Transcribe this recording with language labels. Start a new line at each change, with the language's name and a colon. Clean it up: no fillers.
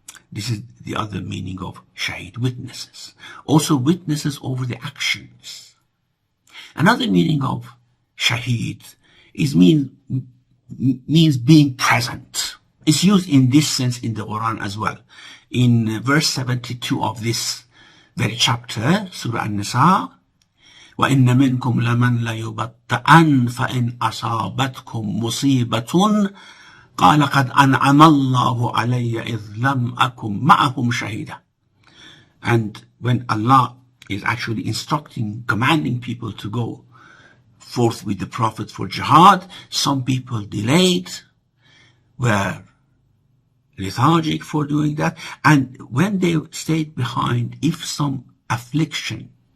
English: This is the other meaning of shaheed, witnesses. Also witnesses over the actions. Another meaning of shaheed is means being present. It's used in this sense in the Quran as well. In verse 72 of this very chapter, Surah Nisa,
Arabic: وَإِنَّ مِنْكُمْ لَمَنْ لَيُبَطَّئَنْ فَإِنْ أَصَابَتْكُمْ مُصِيبَةٌ قَالَ قَدْ أَنْعَمَ اللَّهُ عَلَيَّ إِذْ لَمْ أَكُمْ مَعَهُمْ شَهِيدًا.
English: And when Allah is actually commanding people to go forth with the Prophet for jihad, some people delayed, were lethargic for doing that, and when they stayed behind, if some affliction